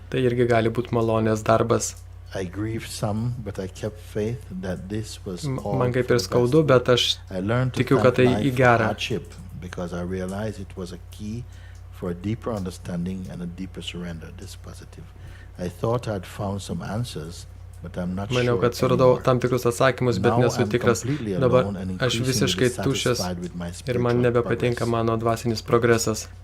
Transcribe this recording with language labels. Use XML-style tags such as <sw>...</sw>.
<lt>Tai irgi gali būti malonės darbas.</lt> <en>I grieved some, but I kept faith that this was all.</en> <lt>Man kaip ir skaudu, bet aš tikiu, kad tai į gerą.</lt> <en>Because I realized it was a key for a deeper understanding and a deeper surrender. This positive. I thought I'd found some answers, but I'm not sure.</en> <lt>Maniau, kad suradau tam tikrus atsakymus, bet nesu tikras. Dabar aš visiškai tuščias ir man nebepatinka mano dvasinis progresas.</lt>